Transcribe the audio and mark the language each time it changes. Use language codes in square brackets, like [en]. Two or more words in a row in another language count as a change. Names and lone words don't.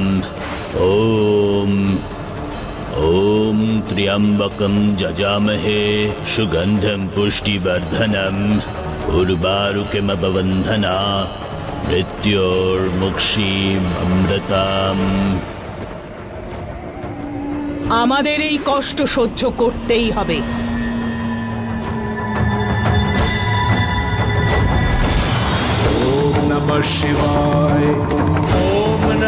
[sa] ओम ओम त्र्यंबकं जजामहे सुगंधं पुष्टिवर्धनम उर्वारुकमिव मृत्योर्मुक्षीममृताम्। [bn] আমাদের এই কষ্ট সহ্য করতেই হবে। [sa] ओम नमः शिवाय ओम